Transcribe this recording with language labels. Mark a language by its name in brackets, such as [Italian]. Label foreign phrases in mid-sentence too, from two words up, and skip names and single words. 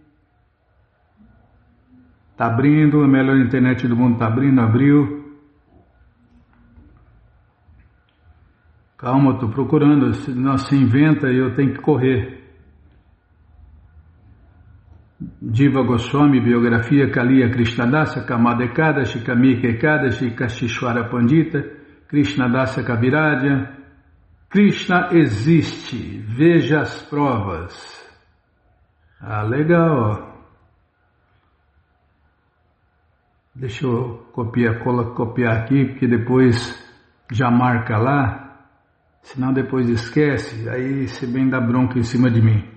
[Portuguese] Tá abrindo, a melhor internet do mundo tá abrindo, abriu. Calma, eu estou procurando, não se inventa e eu tenho que correr. Diva Goswami, biografia Kaliya Krishnadasa, Kamada Ekadashi, Kamika Ekadashi, Kashishwara Pandita, Krishnadasa Kavirajya. Krishna existe, veja as provas. Legal. Deixa eu copiar aqui, porque depois já marca lá. Senão depois esquece, aí você vem dar bronca em cima de mim.